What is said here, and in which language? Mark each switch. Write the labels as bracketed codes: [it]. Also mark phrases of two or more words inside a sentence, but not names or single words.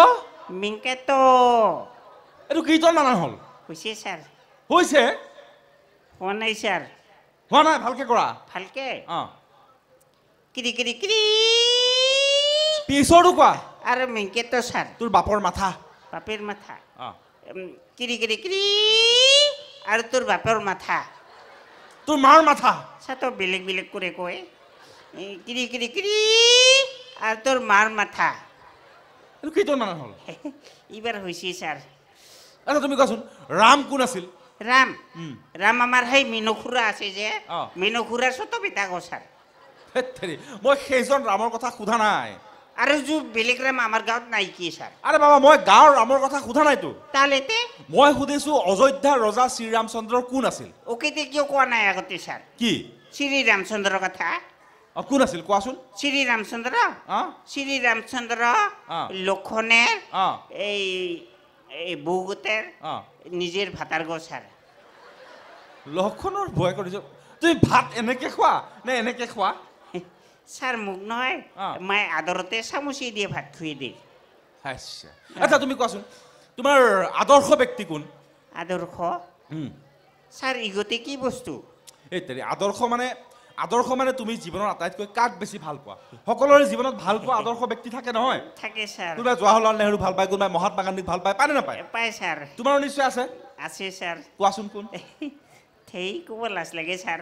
[as] মিংকেতো। এইটো কীৰ্তন বানান হ'ল? হৈছে স্যার। হৈছে? হোৱা নাই স্যার। হোৱা নাই, ভালকে কৰা। ভালকে কিরি কিরি কিরি পিছৰটো কোৱা। আরে মিংকেতো স্যার। তোৰ বাপৰ মাথা। [bn] বাপের মাথা। কিরি কিরি কিরি আর তোর বাপের মাথা। [as] তোৰ মাৰ মাথা। [bn] সাতো বেলেগ বেলেগ করে কয়। কিরি কিরি কিরি আর তোর মার মাথা। [as] এইটো কীৰ্তন বানান হ'ল? [bn] এবার হয়েছে স্যার। [as] আচ্ছা তুমি কোৱাচোন ৰাম কোন আছিল? [bn] রাম রাম আমার হাই মিনখুরা আছে যে মিনখুরার সত পিতা গো স্যার। [as] মই সেইজন ৰামৰ কথা সোধা নাই। [bn] আর যে বেলেগ রাম আমার গাঁৱত নাই কি স্যার? [as] আরে বাবা মই গাঁৱৰ ৰামৰ কথা সোধা নাইতো। [bn] তাহলেতে [as] মই সুধিছো অযোধ্যাৰ ৰজা শ্ৰীৰামচন্দ্ৰ কোন আছিল? ওকেতে কিয় কোৱা নাই আগতে স্যার? কি শ্রী রামচন্দ্র কথা? কোন আছিল কোৱাচোন? [bn] শ্রী রামচন্দ্র লক্ষণের এই বৌগতের নিজের ভাতার গো স্যার। [as] লক্ষণৰ ভয় কৰিছো। তুমি ভাত এনেকে খোৱা নে এনেকে খোৱা? [bn] স্যার মুখ নহয় মায়ে আদরতে চামুচি দিয়ে ভাত খুঁয়ে দিয়ে। [as] আচ্ছা তুমি কোৱাচোন তোমাৰ আদৰ্শ ব্যক্তি কোন? আদর্শ স্যার ইগতে কি বস্তু? এই তেৰি আদৰ্শ মানে তুমি জীৱনৰ আটাইতকৈ কাক বেছি ভাল পোৱা? সকলোৰে জীৱনত ভাল পোৱা আদৰ্শ ব্যক্তি থাকে নহয়? থাকে স্যার। কোনোবাই জৱাহৰলাল নেহৰু ভাল পায়, কোনোবাই মহাত্মা গান্ধীক ভাল পায়, পায় নে নাপায়? পায় স্যার। তোমাৰো নিশ্চয় আছে। আছে স্যার। কোৱাচোন কোন? সেই ক'ব লাজ লাগে স্যার।